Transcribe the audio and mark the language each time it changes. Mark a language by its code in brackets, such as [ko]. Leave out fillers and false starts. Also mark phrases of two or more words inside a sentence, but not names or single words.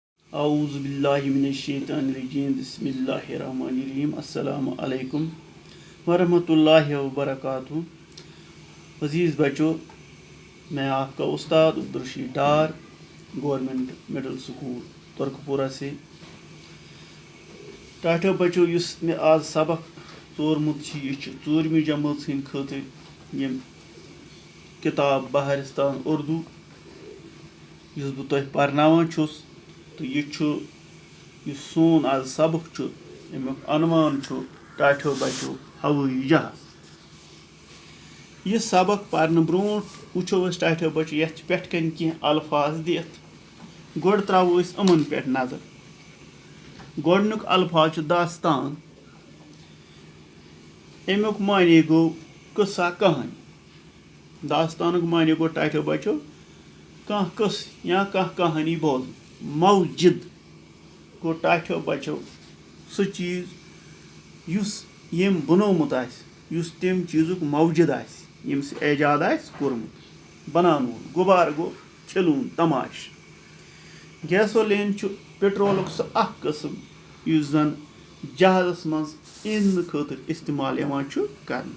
[ar] أعوذ بالله من الشيطان الرجيم بسم الله الرحمن الرحيم السلام عليكم ورحمة الله وبركاته. [ur] عزیز بچو، میں آپ کا استاد عبدالرشید ڈار گورنمنٹ مڈل اسکول ترکپورا سے. [ks] टाठो बच्चों, युस मे आज सबक तोरमुत छ यह षूरहमी जमात हंद खतर यम किताब बहरिस्तान उर्दू युस बह तुह परनावान छुस। तो यह सोन आज सबक अमुक अनवान टाठो बच्चों हवाई जहाज। यह सबक पढ़ने ब्रोट वुचो टाठो बच्चों ये पे कह अल्फाज दिथ गोड़ त्रो अमन पे नजर। गोडनुक अल्फाज दास्तान। अमुक माने गो किस्सा कहानी। दास्तानुक माने गो टाठो बच्चों कह किस या कह कहानी बोल। मौजिद गो टाठो बच्चों सह चीज युस यम बनोमुत आसि, युस तम चीजुक मौजिद आसि यम सह एजाद आसि कोरमुत बनानवल। गुबार गो छिलून तमाश। गैसोलीन पेट्रोलुक सह अख किस्म युस जन जहाजस मज इन खतर इस्तेमाल यवान करन।